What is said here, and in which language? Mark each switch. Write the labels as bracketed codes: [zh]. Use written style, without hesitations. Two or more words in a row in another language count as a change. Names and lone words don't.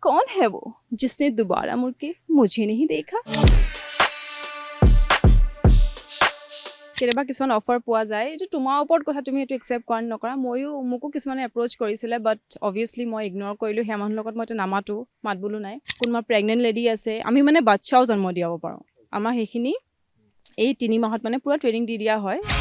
[hi] कौन है वो जिसने दोबारा मुड़ के मुझे नहीं देखा [as] কেতিয়াবা কিছুমান অফাৰ পোৱা যায় এইটো তোমাৰ ওপৰত কথা তুমি এইটো একচেপ্ট কৰা নকৰা ময়ো মোকো কিছুমানে এপ্ৰ'চ কৰিছিলে [en] but obviously [as] মই ইগন'ৰ কৰিলোঁ সেই মানুহৰ লগত মই এতিয়া নামাতো মাত বোলো নাই কোনোবা [en] pregnant lady [as] আছে আমি মানে বাচ্চাও জন্ম দিয়াব পাৰোঁ আমাৰ সেইখিনি এই 3 মাহত মানে পুৰা ট্ৰেইনিং দি দিয়া হয়